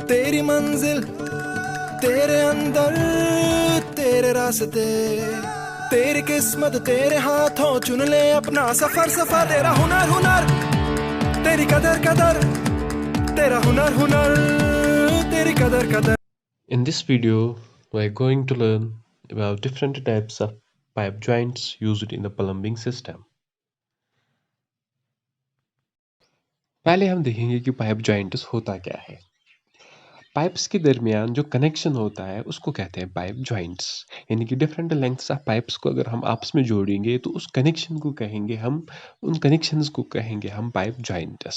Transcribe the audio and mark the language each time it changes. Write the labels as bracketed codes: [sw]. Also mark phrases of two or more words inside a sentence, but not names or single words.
[hi] तेरी मंजिल तेरे अंदर, तेरे रास्ते, तेरी किस्मत तेरे हाथों, चुन ले अपना सफर सफर। तेरा हुनर हुनर, तेरी कदर कदर, तेरा हुनर हुनर, तेरी कदर कदर। [en] In this video, we are going to learn about different types of pipe joints used in the plumbing system. [hi] पहले हम देखेंगे कि [en] pipe joints [hi] होता क्या है। पाइप्स के दरमियान जो कनेक्शन होता है उसको कहते हैं [en] pipe joints. [hi] यानी कि [en] different lengths of pipes [hi] को अगर हम आपस में जोड़ेंगे तो उस कनेक्शन को कहेंगे हम, उन कनेक्शंस को कहेंगे हम [en] pipe joints.